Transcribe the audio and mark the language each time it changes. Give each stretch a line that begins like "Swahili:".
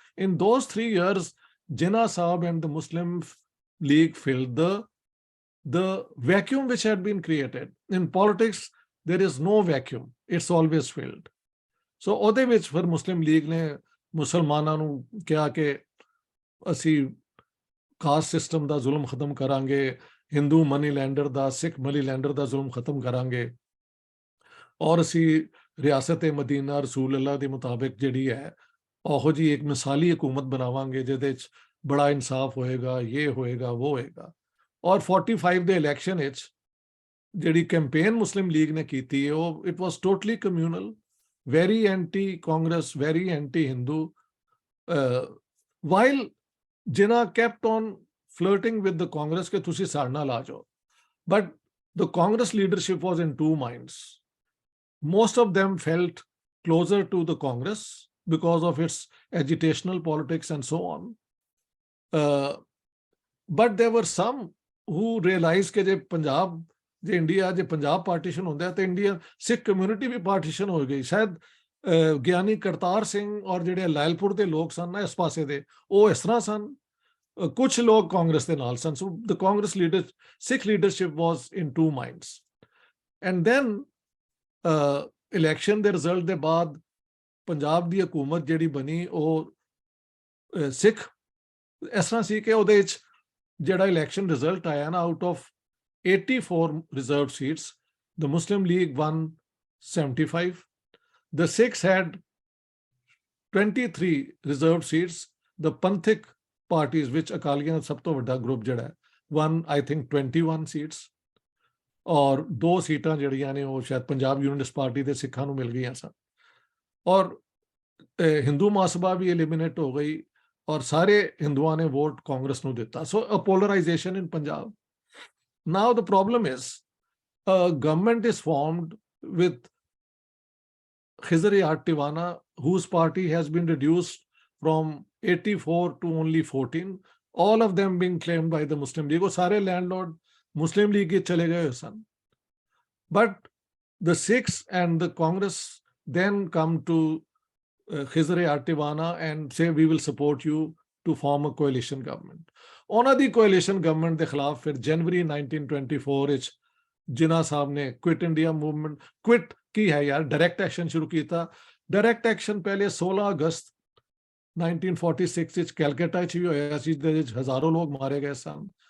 English: In those 3 years, Jinnah Sahib and the Muslim League filled the vacuum which had been created. In politics, there is no vacuum, it's always filled.
Punjabi: So ਉਹਦੇ ਵਿੱਚ ਫਿਰ ਮੁਸਲਿਮ ਲੀਗ ਨੇ ਮੁਸਲਮਾਨਾਂ ਨੂੰ ਕਿਹਾ ਕਿ ਅਸੀਂ ਕਾਸਟ ਸਿਸਟਮ ਦਾ ਜ਼ੁਲਮ ਖਤਮ ਕਰਾਂਗੇ, ਹਿੰਦੂ ਮਨੀ ਲੈਂਡਰ ਦਾ, ਸਿੱਖ ਮਨੀ ਲੈਂਡਰ ਦਾ ਜ਼ੁਲਮ ਖਤਮ ਕਰਾਂਗੇ, ਔਰ ਅਸੀਂ ਰਿਆਸਤ ਮਦੀਨਾ ਰਸੂਲ ਅੱਲਾ ਦੇ ਮੁਤਾਬਿਕ ਜਿਹੜੀ ਹੈ ਉਹੋ ਜੀ ਇੱਕ ਮਿਸਾਲੀ ਹਕੂਮਤ ਬਣਾਵਾਂਗੇ ਜਿਹਦੇ 'ਚ ਬੜਾ ਇਨਸਾਫ ਹੋਏਗਾ, ਇਹ ਹੋਏਗਾ, ਉਹ ਹੋਏਗਾ। ਔਰ 45 ਦੇ ਇਲੈਕਸ਼ਨ ਵਿੱਚ ਜਿਹੜੀ ਕੈਂਪੇਨ ਮੁਸਲਿਮ ਲੀਗ ਨੇ ਕੀਤੀ ਹੈ ਉਹ
English: it was totally communal, very anti Congress, very anti Hindu, while ਜਿਨ੍ਹਾਂ kept on flirting with the Congress
Punjabi: ਕਿ ਤੁਸੀਂ ਸਾਡੇ ਨਾਲ ਆ ਜਾਓ।
English: But the Congress leadership was in two minds. Most of them felt closer to the Congress because of its agitational politics and so on. But there were some who realized
Punjabi: ਕਿ ਜੇ ਪੰਜਾਬ, ਜੇ India, ਜੇ Punjab partition ਹੁੰਦਾ ਤੇ India ਸਿੱਖ community ਵੀ partition ਹੋ ਗਈ। ਸ਼ਾਇਦ ਗਿਆਨੀ ਕਰਤਾਰ ਸਿੰਘ ਔਰ ਜਿਹੜੇ ਲਾਇਲਪੁਰ ਦੇ ਲੋਕ ਸਨ ਨਾ ਇਸ ਪਾਸੇ ਦੇ, ਉਹ ਇਸ ਤਰ੍ਹਾਂ ਸਨ, ਕੁਝ ਲੋਕ ਕਾਂਗਰਸ ਦੇ ਨਾਲ ਸਨ।
English: So the Congress leader, Sikh leadership was in two minds. And then
Punjabi: election ਦੇ ਰਿਜ਼ਲਟ ਦੇ ਬਾਅਦ ਪੰਜਾਬ ਦੀ ਹਕੂਮਤ ਜਿਹੜੀ ਬਣੀ ਉਹ ਸਿੱਖ ਇਸ ਤਰ੍ਹਾਂ ਸੀ ਕਿ ਉਹਦੇ ਵਿੱਚ ਜਿਹੜਾ ਇਲੈਕਸ਼ਨ ਰਿਜ਼ਲਟ ਆਇਆ ਨਾ,
English: Out of 84 reserved seats, the Muslim League won 75. The Sikhs had 23 reserved seats. The Panthik parties, which Akaliyan
Punjabi: ਦਾ ਸਭ ਤੋਂ ਵੱਡਾ ਗਰੁੱਪ ਜਿਹੜਾ ਹੈ,
English: won I think 21 seats.
Punjabi: ਔਰ 2 ਸੀਟਾਂ ਜਿਹੜੀਆਂ ਨੇ ਉਹ ਸ਼ਾਇਦ ਪੰਜਾਬ ਯੂਨੀਅਨਿਸਟ ਪਾਰਟੀ ਦੇ ਸਿੱਖਾਂ ਨੂੰ ਮਿਲ ਗਈਆਂ ਸਨ। ਔਰ ਹਿੰਦੂ ਮਹਾਸਭਾ ਵੀ ਐਲੀਮੀਨੇਟ ਹੋ ਗਈ ਔਰ ਸਾਰੇ ਹਿੰਦੂਆਂ ਨੇ ਵੋਟ ਕਾਂਗਰਸ ਨੂੰ ਦਿੱਤਾ।
English: So uh polarisation in Punjab. Now the problem is a government is formed with Khizr Tiwana, whose party has been reduced from 84 to only 14, all of them being claimed by the Muslim League.
Punjabi: वो सारे landlord Muslim League के चले गए सन।
English: But the Sikhs and the Congress then come to Khizr Tiwana and say we will support you to form a coalition government.
Punjabi: ਉਹਨਾਂ ਦੀ ਕੋalition government ਦੇ ਖਿਲਾਫ ਫਿਰ ਜਨਵਰੀ 1924 ਵਿੱਚ ਜਿਨ੍ਹਾਂ ਸਾਹਿਬ ਨੇ ਕੁਇਟ ਇੰਡੀਆ ਮੂਵਮੈਂਟ, ਕੁਇਟ ਕੀ ਹੈ ਯਾਰ, ਡਾਇਰੈਕਟ ਐਕਸ਼ਨ ਸ਼ੁਰੂ ਕੀਤਾ। ਡਾਇਰੈਕਟ ਐਕਸ਼ਨ ਪਹਿਲੇ 16 ਅਗਸਤ 1946 ਵਿੱਚ ਕੈਲਕਟਾ 'ਚ ਵੀ ਹੋਇਆ ਸੀ, ਜਿਹਦੇ ਵਿੱਚ ਹਜ਼ਾਰਾਂ ਲੋਕ ਮਾਰੇ ਗਏ ਸਨ।